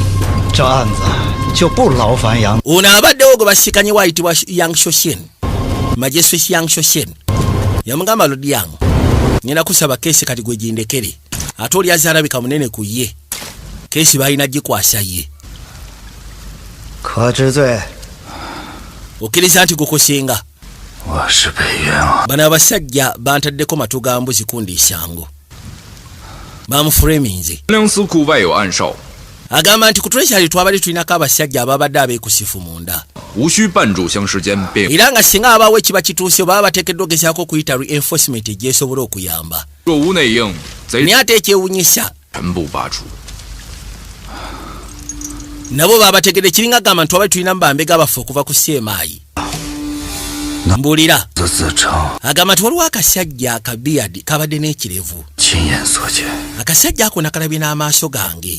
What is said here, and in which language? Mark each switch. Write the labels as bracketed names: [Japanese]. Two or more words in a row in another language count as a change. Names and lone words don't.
[Ganda] ono abaddewo gwe basikanye waayitibwa Yang Shoshen Magistrate Yang Shoshen yamugamba lodi yange ngenda kusaba keesi kati gwe gindekere ate oli azaalabika munene ku ye keesi balina gikwasa ye okkiriza nti gukusinga bano abasajja bantaddeko matu ga mbuzi kundi isango bamuframinze. [Chinese] 梁司库外有暗哨， [Ganda] agamba nti ku treasury twabadde tulinako abasajja ababadde abeekusifu munda. [Chinese] 无需半炷香时间便 [Ganda] era nga singa abaawo ekiba kituuse baba bateekeddwa ogezaako okuyita reinforcement egyesobola okuyamba. [Chinese] 若无内应，贼 [Ganda] naye ate ekyewunyisa [Chinese] 全部拔除。 [Ganda] nabo baba bategedde kiringa gamba nti twabadde tulinamu bambega baffe okuva ku CMI. mbulira agamba nti waliwo akasajja akabiyadi kabadde n'ekirevu. akasajja ako nakalabye n'amaaso gange.